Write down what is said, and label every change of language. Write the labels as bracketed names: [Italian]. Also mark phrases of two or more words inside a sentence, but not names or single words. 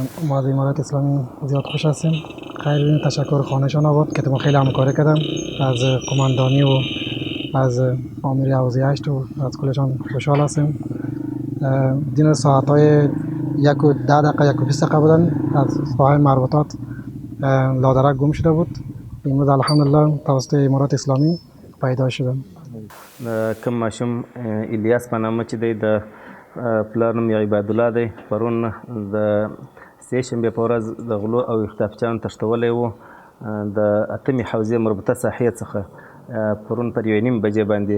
[Persian] ما از امارت اسلامی زیاد خوش هستیم. خیلی تشکر خانهشان آباد که ما خیلی همکاری کردن از کماندانی و از آمری حوزه 8 و از کلشان خوشحال هستیم. دین ساعت‌های 1:10 یک و 20 دقیقه بودن از ساحه مربوطات لادرک گم شده بود. امروز الحمدلله توسط امارت اسلامی پیدا شدن. [Pashto] کوم ماشوم الیاس په نامه چې دی د پلار نوم یې عبادالله دی، پرون د سې شنبې په ورځ د غلو او اختطافچیانو تښتولی و د اتمې حوزې مربوطه ساحې څخه پرون پر 1:30 بجې باندې.